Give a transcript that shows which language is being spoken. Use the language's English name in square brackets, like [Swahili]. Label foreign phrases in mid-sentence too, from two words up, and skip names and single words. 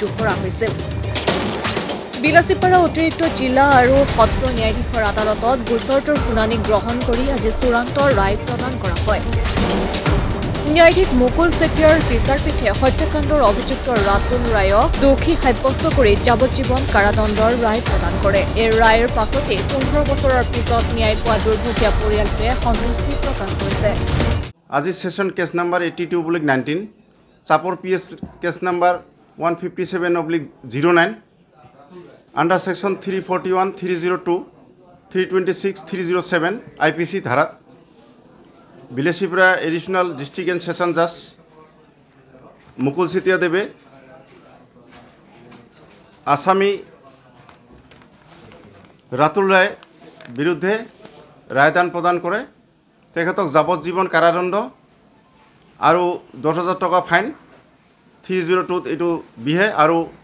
[Assamese] কৰা হৈছিল বিলাসীপাৰা অতিৰিক্ত জিলা আৰু সত্ৰ ন্যায়াধীশৰ আদালতত গোচৰটোৰ শুনানি গ্ৰহণ কৰি আজি চূড়ান্ত ৰায় প্ৰদান কৰা হয় ন্যায়াধীশ মুকুল চেতিয়াৰ বিচাৰপীঠে হত্যাকাণ্ডৰ অভিযুক্ত ৰাতুল ৰায়ক দোষী সাব্যস্ত কৰি যাৱজ্জীৱন কাৰাদণ্ডৰ ৰায় প্ৰদান কৰে এই ৰায়ৰ পাছতে 15 বছৰৰ পিছত ন্যায় পোৱা দুৰ্ভগীয়া পৰিয়ালটোৱে সন্তুষ্টি প্ৰকাশ কৰিছে আজি [English] session case number [Assamese] 82/19 চাপৰ [English] PS case number [Assamese] 157/09 [English] under section 341, 302, 326, 307 IPC [Assamese] ধারাত বিলাসীপাৰা [English] additional district and session judge [Assamese] মুকুল চেতিয়া দেৱে আসামী ৰাতুল ৰায় বিৰুদ্ধে ৰায়দান প্ৰদান কৰে তেখেতক যাৱজ্জীৱন কাৰাদণ্ড আৰু 10,000 টকা ফাইন 302 এইটো বিহে আৰু